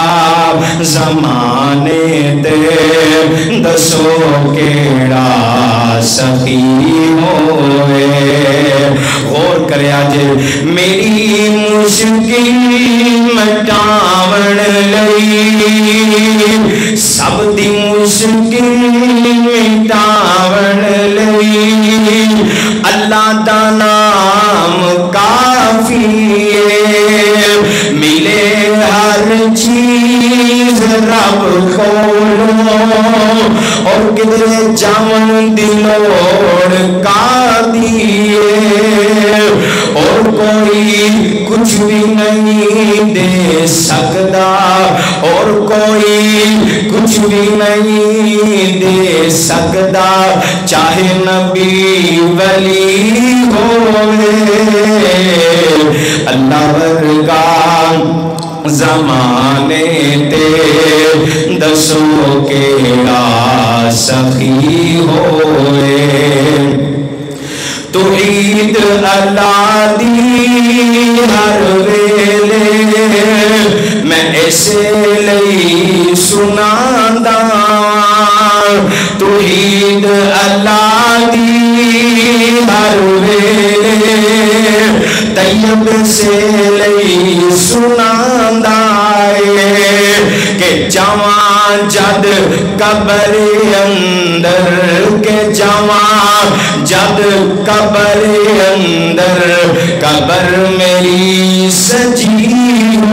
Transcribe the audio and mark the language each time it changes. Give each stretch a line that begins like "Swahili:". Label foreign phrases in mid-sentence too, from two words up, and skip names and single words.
Punjabi: زمانے تے دسو کیڑا سخی ہوئے غور کریا جے میری مشکل مٹاون لئی سب دی مشکل مٹاون لئی اللہ دا نام کافی ہے ملے ہر چیز رب کولو اور کدھر جاون دی لوڑ کا دیئے
Urdu: اور کوئی کچھ بھی نہیں دے سکتا اور کوئی کچھ بھی نہیں دے سکتا چاہے نبی ولی ہوئے
Punjabi: اللہ ورگا زمانے تے دسو کیڑا سخی ہوئے توحید اللہ دی ہر ویلے میں ایسے لئی سناندا توحید اللہ دی ہر ویلے طیب سے لئی سناندا کہ جوان جد قبر اندر کہ جوان جد قبر اندر قبر میری سجی